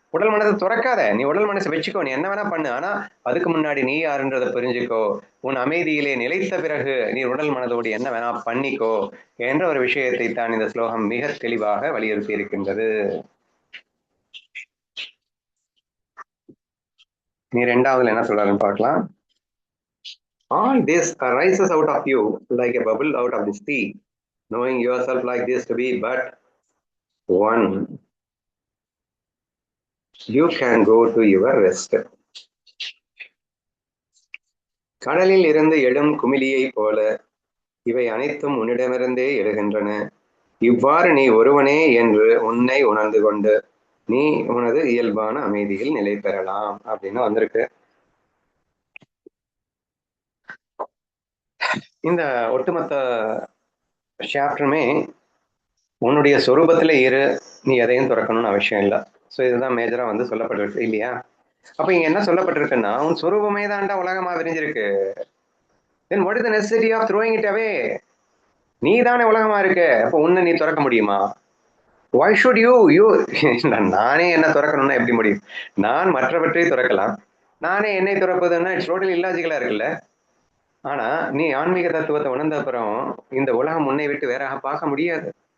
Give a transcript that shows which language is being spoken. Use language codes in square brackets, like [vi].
[ta] உடல் மனதை துறக்காத, நீ உடல் மனசை வச்சுக்கோ, நீ என்ன வேணா பண்ணு. ஆனா அதுக்கு முன்னாடி நீ யாருன்றதை புரிஞ்சுக்கோ. உன் அமைதியிலே நிலைத்த பிறகு நீ உடல் மனதோடு என்ன வேணா பண்ணிக்கோ என்ற ஒரு விஷயத்தை தான் இந்த ஸ்லோகம் மிக தெளிவாக வலியுறுத்தி இருக்கின்றது. நீ ரெண்டாவதுல என்ன சொல்றாருன்னு பார்க்கலாம். [en] All this arises out of you like a bubble out of the sea, knowing yourself like this to be but one. You can go to your rest. [ta] கடலில் இருந்து எழும் குமிழியை போல இவை அனைத்தும் உன்னிடமிருந்தே எழுகின்றன. இவ்வாறு நீ ஒருவனே என்று உன்னை உணர்ந்து கொண்டு நீ உனது இயல்பான அமைதியில் நிலை பெறலாம் அப்படின்னு வந்திருக்கு. இந்த ஒட்டுமொத்த சாப்டருமே உன்னுடைய சொரூபத்துல இரு, நீ எதையும் துறக்கணும்னு அவசியம் இல்லை. ஸோ இதுதான் மேஜரா வந்து சொல்லப்பட்டிருக்கு இல்லையா? அப்ப இங்க என்ன சொல்லப்பட்டிருக்குன்னா, உன் சொரூபமே தான்டா உலகமா விரிஞ்சிருக்கு. [en] Then what is the necessity of throwing it away? [ta] நீ தானே உலகமா இருக்க, அப்ப உன்னை நீ துறக்க முடியுமா? [en] Why should you [ta] நானே என்ன துறக்கணும்னா எப்படி முடியும்? நான் மற்றவற்றை துறக்கலாம், நானே என்னை துறப்பதுன்னா [en] it's totally [ta] இல்லாஜிக்கலா இருக்குல்ல. ஆனா நீ ஆன்மீக தத்துவத்தை உணர்ந்த அப்புறம் இந்த உலகம் உன்னை விட்டு வேற பார்க்க முடியாது.